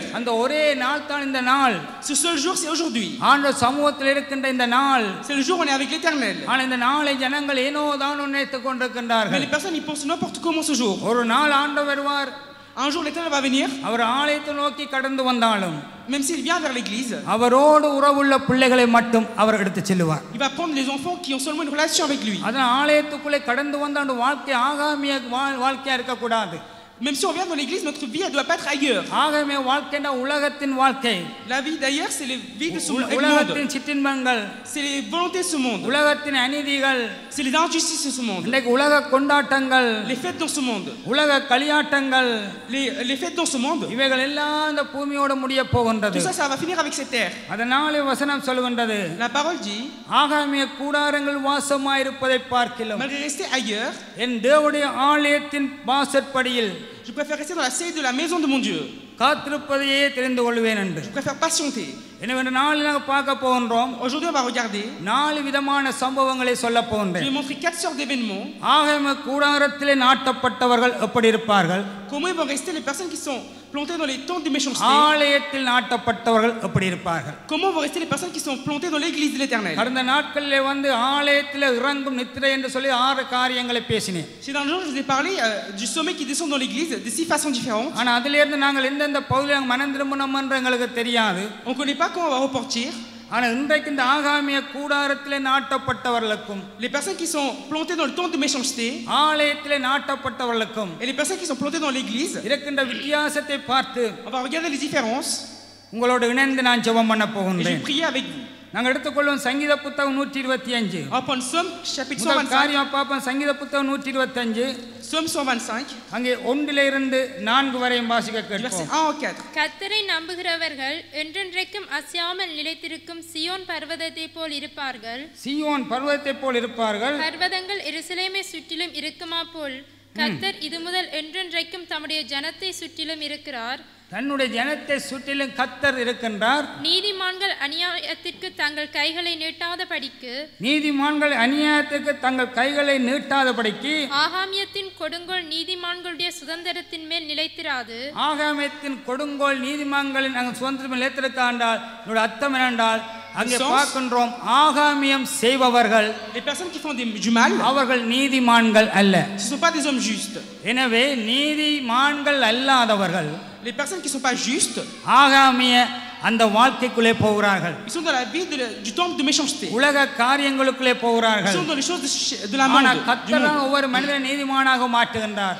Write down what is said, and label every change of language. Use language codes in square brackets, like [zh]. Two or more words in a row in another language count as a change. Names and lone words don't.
[ta] அந்த ஒரே நாள் தான் இந்த நாள். [fr] Ce seul jour, c'est aujourd'hui. [ta] ஆண்டவர் சமூகத்தில் இருக்கின்ற இந்த நாள். [fr] C'est le jour où on est avec l'Éternel. [ta] ஆனால் இந்த நாளை ஜனங்கள் ஏனோ தான் நினைத்துக் [fr] Mais [ta] கொண்டிருக்கின்றார்கள். [fr] les personnes, ils pensent n'importe comment ce jour. [ta] ஒரு நாள் ஆண்டவர் வருவார். [fr] Un jour, l'Éternel va venir, [ta] அவர் ஆலயத்தை நோக்கி கடந்து வந்தாலும் [fr] même s'il vient vers l'église, [ta] அவரோடு உறவுள்ள பிள்ளைகளை மட்டும் அவர் எடுத்துச் செல்லுவார். [fr] il va prendre les enfants qui ont seulement une relation avec lui. [ta] அதான் ஆலயத்துக்குள்ளே கடந்து வந்த வாழ்க்கை ஆகாமிய வாழ்க்கையா இருக்கக்கூடாது. [fr] Même si on vient dans l'église, notre vie, elle doit pas être ailleurs. [ta] ஆகாமிய வாழ்க்கைன்னா உலகத்தின் வாழ்க்கை. [fr] La vie d'ailleurs, c'est les vies de ce monde. [ta] உலகத்தின் சிற்றின்பங்கள், [fr] C'est les volontés de ce monde. [ta] உலகத்தின் அநீதிகள், [fr] C'est les injustices de ce monde. [ta] இன்றைக்கு உலக கொண்டாட்டங்கள், [fr] Les fêtes dans ce monde. [ta] உலக களியாட்டங்கள், [fr] Les fêtes dans ce monde. [ta] இவைகள் எல்லாம் இந்த பூமியோட முடிய போகின்றது. [fr] Tout ça, ça va finir avec cette terre. [ta] அதனாலே வசனம் சொல்கின்றது, [fr] La parole dit, [ta] ஆகாமிய கூடாரங்கள் வாசமாயிருப்பதை பார்க்கிலும் [fr] malgré rester ailleurs, [ta] என் தேவனுடைய ஆலயத்தின் வாசற்படியில் [fr] je préfère rester dans la cellule de la maison de mon Dieu. [ta] காத்திருப்பதையே தெரிந்து கொள்வேன் என்று. [fr] Je préfère patienter. [ta] எனவே இந்த நாளில் நாங்கள் பார்க்க போகின்றோம். [fr] Aujourd'hui, on va regarder. [ta] 4 விதமான சம்பவங்களை சொல்ல [fr] Je [ta] போகின்றேன். [fr] vais montrer 4 sortes d'événements. [ta] ஆகாமிய கூடாரத்திலே நாட்டப்பட்டவர்கள் எப்படி இருப்பார்கள்? [fr] Comment vont rester les personnes qui sont plantées dans les tentes de méchanceté? [ta] ஆலயத்தில் நாட்டப்பட்டவர்கள் எப்படி இருப்பார்கள்? [fr] Comment vont rester les personnes qui sont plantées dans l'église de l'Éternel? [ta] கடந்த நாட்களிலே வந்து ஆலயத்தில் இறங்கும் நித்திரை என்று சொல்லி 6 காரியங்களை பேசினேன். [fr] C'est dans le jour, je vous ai parlé du sommet qui descend dans l'église de 6 façons différentes. [ta] ஆனால் அதிலிருந்து நாங்கள் எந்தெந்த பகுதியில் மனம் திரும்பணும் என்று எங்களுக்கு தெரியாது. [fr] On ne connaît pas quand on va repartir. [ta] ஆனால் இன்றைக்கு இந்த ஆகாமிய கூடாரத்திலே நாட்டப்பட்டவர்களுக்கும் [fr] Les personnes qui sont plantées dans le temple de méchanceté [ta] ஆலயத்திலே நாட்டப்பட்டவர்களுக்கும் [fr] et les personnes qui sont plantées dans l'église, [ta] இருக்கின்ற வித்தியாசத்தை பார்த்து [fr] on va regarder les différences [ta] உங்களோடு இணைந்து நான் ஜெபம் பண்ண [fr] et je vais [ta] போகின்றேன். [fr] prier avec vous. [ta] நாங்கள் எடுத்துக்கொள்வோம் சங்கீத புத்தகம் 125. [fr] On va prendre Somme chapitre [ta] முதல் [fr] 125. [ta] காரியம் பார்ப்போம். சங்கீத புத்தகம் 125 [fr] Somme 125, [ta] அங்கே 1 4 வரையும் வாசிக்க [fr] du verset [ta] கேட்போம். [fr] 1 au 4. [ta] கர்த்தரை நம்புகிறவர்கள் என்றென்றைக்கும் அசையாமல் நிலைத்திருக்கும் சியோன் பர்வதத்தை போல் இருப்பார்கள். சீயோன் பர்வதத்தை போல் இருப்பார்கள். பர்வதங்கள் எருசலேமை சுற்றிலும் இருக்குமா போல் கர்த்தர் இது முதல் என்றென்றைக்கும் தம்முடைய ஜனத்தை சுற்றிலும் இருக்கிறார். தன்னுடைய ஜனத்தை சுற்றிலும் கர்த்தர் இருக்கின்றார். நீதிமான்கள் அநியாயத்திற்கு தங்கள் கைகளை நீட்டாதபடிக்கு நீதிமான்கள் அநியாயத்துக்கு தங்கள் கைகளை நீட்டாதபடிக்கு ஆகாமியத்தின் கொடுங்கோல் நீதிமான்களுடைய சுதந்திரத்தின் மேல் நிலைத்திராது. ஆகாமியத்தின் கொடுங்கோல் நீதிமான்களின் நாங்கள் சுதந்திரம் நிலைத்திருக்காண்டால் என்னோட அர்த்தம் என்னென்றால் அங்கே பார்க்கின்றோம் ஆகாமியம் செய்பவர்கள் [fr] Les personnes qui font du mal, [ta] அவர்கள் நீதிமான்கள் அல்ல. [fr] ce ne sont pas des hommes justes. [ta] எனவே நீதிமான்கள் அல்லாதவர்கள் [fr] Les personnes qui ne sont pas justes, [ta] ஆகாமிய அந்த வாழ்க்கைக்குள்ளே போகிறார்கள். [fr] ils sont dans la vie du temple de méchanceté. [ta] உலக காரியங்களுக்குள்ளே [fr] Ils [ta] போகிறார்கள். [fr] sont dans les choses de la [ta] ஆனால் [fr] monde. Du [ta] கர்த்தர் [fr] monde. [ta] ஒவ்வொரு மனிதனை நீதிமானாக மாற்றுகின்றார்.